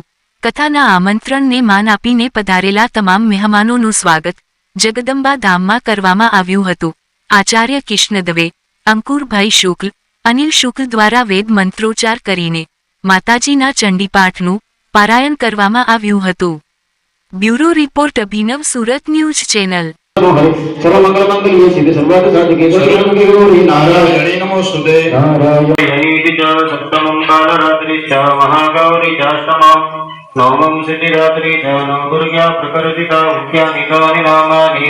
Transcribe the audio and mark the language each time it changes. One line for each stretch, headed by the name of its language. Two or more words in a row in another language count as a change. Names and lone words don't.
Gujarati: કથાના આમંત્રણને માન આપીને પધારેલા તમામ મહેમાનોનું સ્વાગત જગદંબા ધામમાં કરવામાં આવ્યું હતું. આચાર્ય કિષ્ણ દવે, અંકુરભાઈ શુક્લ, અનિલ શુક્લ દ્વારા વેદ મંત્રોચ્ચાર કરીને માતાજીના ચંડીપાઠનું પારાયણ કરવામાં આવ્યું હતું. બ્યુરો રિપોર્ટ અભિનવ સુરત ન્યૂઝ ચેનલ.
Sanskrit: सर्वमंगलमंगल्ये शिवे सर्वार्थ साधके शरण्ये गौरी नारायणे नमोस्तुते नारायणी च सप्तमं कालरात्रि च महागौरी च अष्टमं नवमं सिद्धिरात्रि च नवदुर्गा प्रकृतिका मुख्यानिकानि नामानि